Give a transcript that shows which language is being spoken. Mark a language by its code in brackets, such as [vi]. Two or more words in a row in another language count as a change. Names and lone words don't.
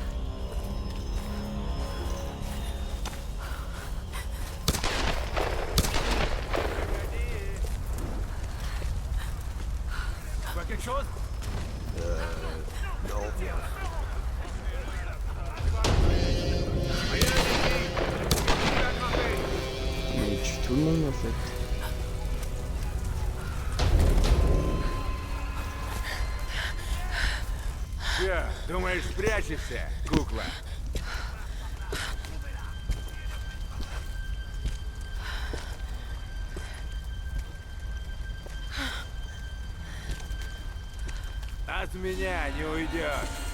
[fr] Tu vois quelque chose? Mais il tue tout le monde en fait. [ru] Че, думаешь, спрячешься, кукла? От меня не уйдешь.